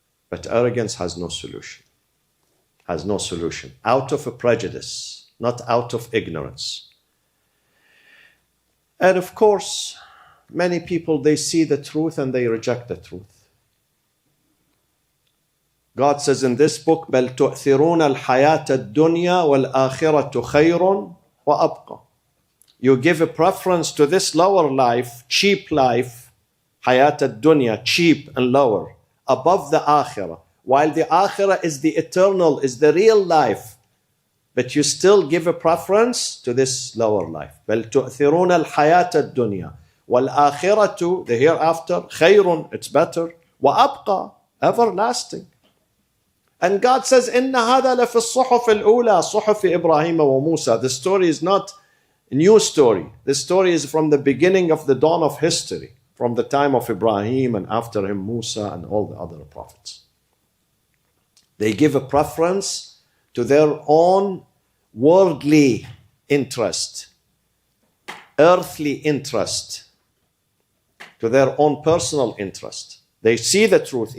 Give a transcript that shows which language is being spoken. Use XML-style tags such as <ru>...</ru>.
<en>But arrogance has no solution. Has no solution. Out of a prejudice, not out of ignorance. And of course, many people, they see the truth and they reject the truth. God says in this book,</en> <ar>بَلْ تُؤْثِرُونَ الْحَيَاةَ الدُّنْيَا وَالْآخِرَةُ خَيْرٌ وَأَبْقَى.</ar> <en>You give a preference to this lower life, cheap life, hayat ad-dunya, cheap and lower, above the akhirah. While the akhirah is the eternal, is the real life. But you still give a preference to this lower life.</en> <ar>بَلْ تُؤْثِرُونَ الْحَيَاةَ الدُّنْيَا وَالْآخِرَةُ,</ar> <en>the hereafter,</en> <ar>خَيْرٌ,</ar> <en>it's better,</en> <ar>وَأَبْقَى, everlasting.</ar> <en>And God says,</en> <ar>إِنَّ هَذَا لَفِي الصُّحُفِ الْأُولَى صُحُفِ إِبْرَاهِيمَ وَمُوسَى.</ar> <en>The story is not a new story. This story is from the beginning of the dawn of history, from the time of Ibrahim and after him Musa and all the other prophets. They give a preference to their own worldly interest, earthly interest, to their own personal interest. They see the truth.</en>